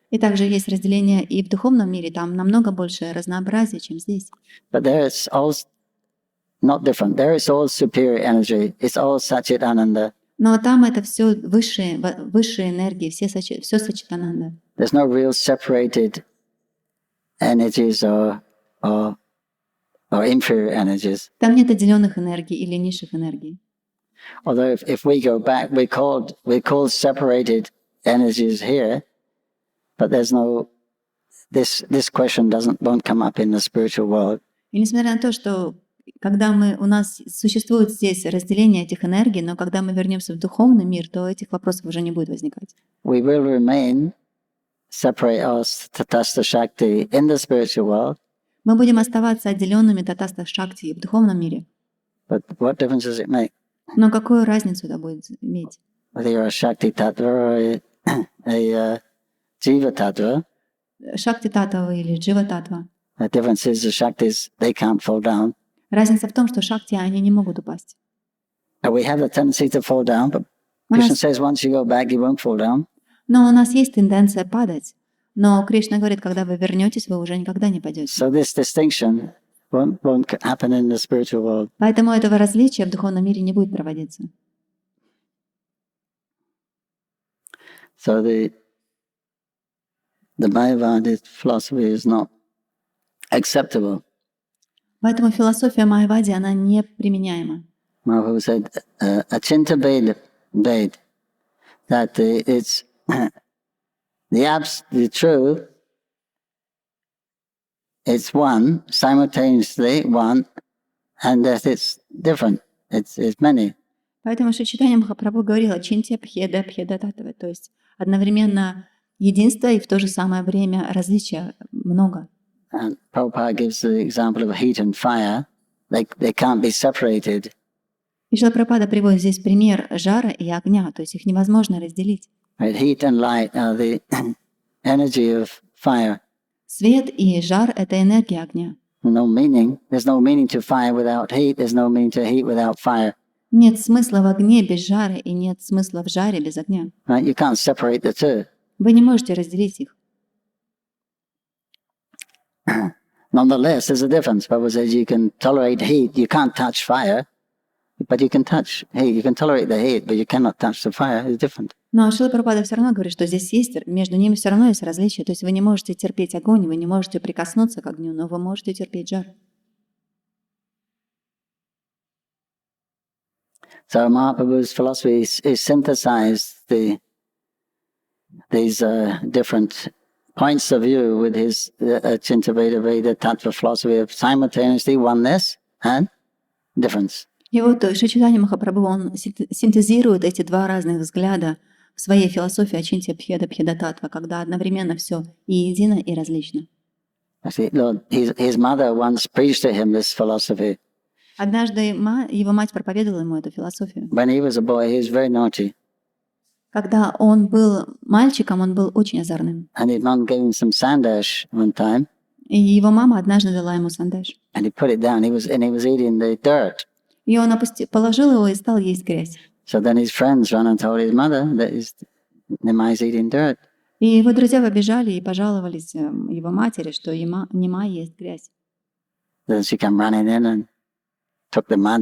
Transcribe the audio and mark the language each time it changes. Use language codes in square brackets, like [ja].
[ru] И также есть разделение и в духовном мире, там намного больше разнообразия, чем здесь. [en] But there it's all not different. There is all superior energy. It's all Satchitananda. [ru] Но там это все высшие энергии, все Саччитананда. [en] There's no real separated energies or inferior energies. [ru] Там нет отделенных энергий или низших энергий. [en] Although if we go back, we called separated energies here, but there's no this question won't come up in the spiritual world. [ru] И несмотря на то, что когда у нас существует здесь разделение этих энергий, но когда мы вернемся в духовный мир, то этих вопросов уже не будет возникать. [en] We will remain separate us Tatastha Shakti in the spiritual world. [ru] Мы будем оставаться отделенными Татастха Шакти в духовном мире. [en] But what difference does it make? [ru] Но какую разницу это будет иметь? [en] Whether you're a Shakti Tattva or a Jiva Tattva. [ru] Шакти Татва или Джива Татва. [en] The difference is the Shaktis, they can't fall down. [ru] Разница в том, что Шакти, они не могут упасть. [en] We have the tendency to fall down, but Krishna says once you go back, you won't fall down. [ru] Но у нас есть тенденция падать. Но Кришна говорит, когда вы вернетесь, вы уже никогда не падете. [en] So this distinction won't happen in the spiritual world. [ru] Поэтому этого различия в духовном мире не будет проводиться. [en] So the Mayavadi philosophy is not acceptable. [ru] Поэтому философия Майявади, она не применяема. [en] Mahaprabhu said, Achinta Ved, that it's the truth, it's one, simultaneously one, and that it's different, it's many. [ru] Поэтому Чайтанья Махапрабху говорила «Чинтя пхеда пхеда татва», то есть одновременно единство и в то же самое время различия много. [en] And Prabhupada gives the example of heat and fire, they can't be separated. [ru] И Шрила Прабхупада приводит здесь пример жара и огня, то есть их невозможно разделить. [en] Right? Heat and light are the energy of fire. [ru] Свет и жар — это энергия огня. [en] No meaning. There's no meaning to fire without heat. There's no meaning to heat without fire. [ru] Нет смысла в огне без жара и нет смысла в жаре без огня. [en] Right? You can't separate the two. [ru] Вы не можете разделить их. [en] Nonetheless, there's a difference. Prabhu says you can tolerate heat, you can't touch fire, but you can touch heat. You can tolerate the heat, but you cannot touch the fire. It's different. [ru] Но Шрила Прабхупада все равно говорит, что здесь есть, между ними все равно есть различия. То есть вы не можете терпеть огонь, вы не можете прикоснуться к огню, но вы можете терпеть жар. [en] So Mahaprabhu's philosophy is synthesized these different points of view with his Chinta-Veda Tattva philosophy of simultaneously oneness and difference. [ru] И вот Шри Чайтанья Махапрабху, он синтезирует эти два разных взгляда в своей философии Ачинтья Бхеда Бхеда Татва, когда одновременно все и едино, и различно. [en] Lord, his mother once preached to him this philosophy. [ru] Однажды его мать проповедовала ему эту философию. [en] When he was a boy, he was very naughty. [ru] Когда он был мальчиком, он был очень озорным. [en] And his mom gave him some sandash one time. [ru] И его мама однажды дала ему сандеш. [en] And he put it down. He was eating the dirt. [ru] И он положил его и стал есть грязь. [en] So then his friends ran and told his mother that Nimai is eating dirt. [ru] И его друзья побежали и пожаловались его матери, что Нимай ест грязь. [en] Then she came running in and took the mud.